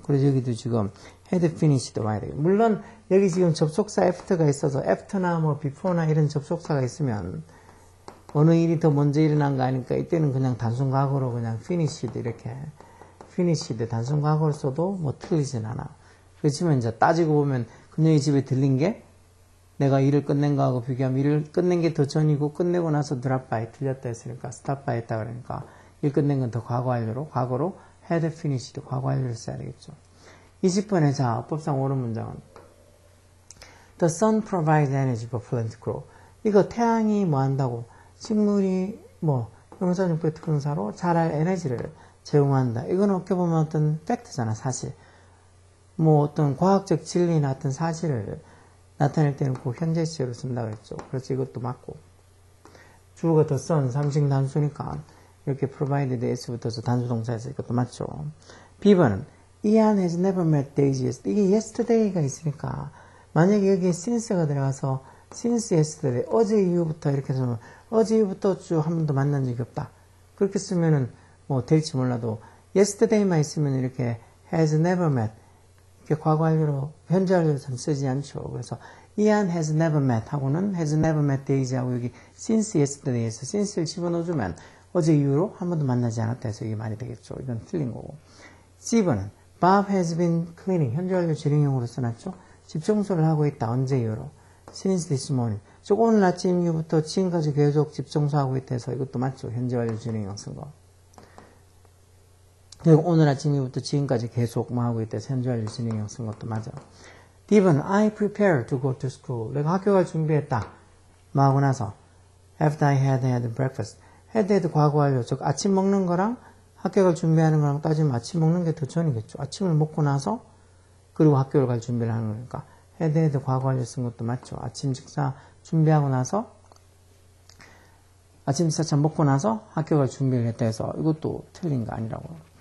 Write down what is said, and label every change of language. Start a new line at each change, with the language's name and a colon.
Korean: 그래서 여기도 지금 had finished도 와야 되겠죠. 물론 여기 지금 접속사 after가 있어서 after나 뭐 before나 이런 접속사가 있으면 어느 일이 더 먼저 일어난 거 아니까 이때는 그냥 단순 과거로 그냥 finished 이렇게 finished 단순 과거로 써도 뭐 틀리진 않아. 그렇지만 이제 따지고 보면 그녀의 집에 들린 게 내가 일을 끝낸 거하고 비교하면 일을 끝낸 게 더 전이고 끝내고 나서 drop by 틀렸다 했으니까 stop by 했다 그러니까 일 끝낸 건 더 과거 완료로 과거로 had finished 과거 완료를 써야 되겠죠. 20번에 자 어법상 옳은 문장은
English: The sun provides energy for plant grow.
Korean: 이거 태양이 뭐 한다고 식물이 뭐 영산육부의 특성사로 자랄 에너지를 제공한다. 이건 어떻게 보면 어떤 팩트잖아 사실. 뭐 어떤 과학적 진리나 어떤 사실을 나타낼 때는 꼭 현재 시제로 쓴다고 했죠. 그래서 이것도 맞고 주어가 the sun 삼식 단수니까 이렇게 provided s부터서 단수동사에서 이것도 맞죠.
English: B번은 Ian has never met Daisy yesterday.
Korean: 이게 yesterday가 있으니까 만약에 여기에 since가 들어가서 since yesterday 어제 이후부터 이렇게 해서 어제 이후부터 쭉 한 번도 만난 적이 없다. 그렇게 쓰면은 뭐 될지 몰라도 yesterday만 있으면 이렇게 has never met 이렇게 과거 완료로 현재 완료로 쓰지 않죠. 그래서
English: Ian has never met
Korean: 하고는 has never met Daisy 하고 여기 since yesterday에서 since를 집어넣어주면 어제 이후로 한 번도 만나지 않았다 해서 이게 말이 되겠죠. 이건 틀린 거고. C번은
English: Bob has been cleaning
Korean: 현재 완료 진행형으로 써놨죠. 집 청소를 하고 있다. 언제 이후로?
English: Since this morning.
Korean: 즉 오늘 아침 이후부터 지금까지 계속 집 청소하고 있다 해서 이것도 맞죠. 현재 완료 진행형 쓴 거. 그리고 오늘 아침 이후부터 지금까지 계속 뭐 하고 있다 해서 현재 완료 진행형 쓴 것도 맞아.
English: D번 I prepared to go to school.
Korean: 내가 학교 갈 준비했다. 뭐 하고 나서
English: after I had breakfast.
Korean: had 과거 완료. 즉 아침 먹는 거랑 학교 갈 준비하는 거랑 따지면 아침 먹는 게 더 전이겠죠. 아침을 먹고 나서 그리고 학교를 갈 준비를 하는 거니까 had 과거 완료 쓴 것도 맞죠. 아침 식사 준비하고 나서 아침 식사 참 먹고 나서 학교 갈 준비를 했다 해서 이것도 틀린 거 아니라고요.